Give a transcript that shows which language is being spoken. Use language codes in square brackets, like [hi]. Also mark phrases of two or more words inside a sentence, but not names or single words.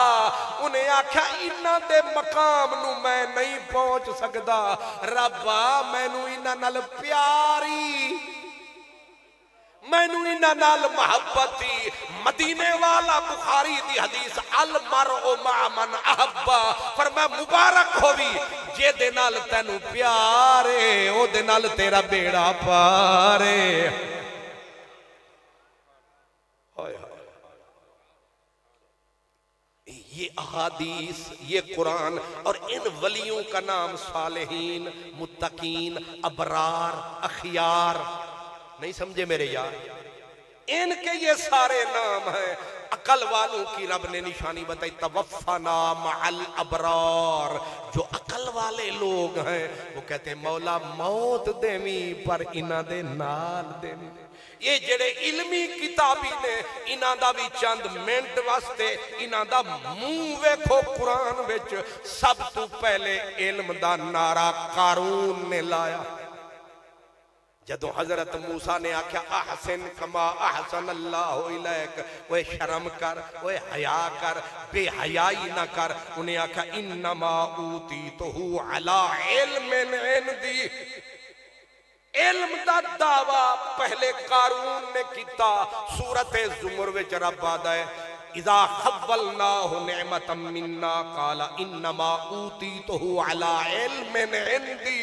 [pa] اونہاں آکھیا انہاں دے مقام نوں میں نہیں پہنچ سکدا ربا مینوں انہاں نال پیاری مینوں انہاں نال محبتی. مدینے والا بخاری دی حدیث [ar] المرء مع من أحب [pa] پر میں مبارک ہووی جے دے نال تینوں پیار ہے او دے نال تیرا بیڑا پار ہے. [ur] ہائے ہائے یہ احادیث یہ قرآن اور ان ولیوں کا نام صالحین متقین ابرار اخیار نہیں سمجھے میرے یار. ان کے یہ سارے نام ہیں. عقل والوں کی رب نے نشانی بتائی [ar] توفنا مع الأبرار. [ur] جو عقل والے لوگ ہیں وہ کہتے ہیں [pa] مولا موت دیویں پر انہاں دے نال دیویں. یہ جیہڑے علمی کتابی نیں انہاں دا وی چند منٹ واسطے انہاں دا منہ ویکھو قرآن وچ سب توں پہلے علم دا نعرہ قارون نے لایا. جدوں حضرت موسیٰ نے آکھیا [ar] أحسن كما أحسن الله إليك [pa] اوئے شرم کر اوئے حیا کر بے حیائی نہ کر. اونہاں آکھیا [ar] إنما أوتيته على علم عندي. [pa] علم دا دعویٰ پہلے قارون نے کیتا. سورت زمر وچ رب آدا ہے [ar] إذا خولناه نعمة منا قال إنما أوتيته على علم عندي.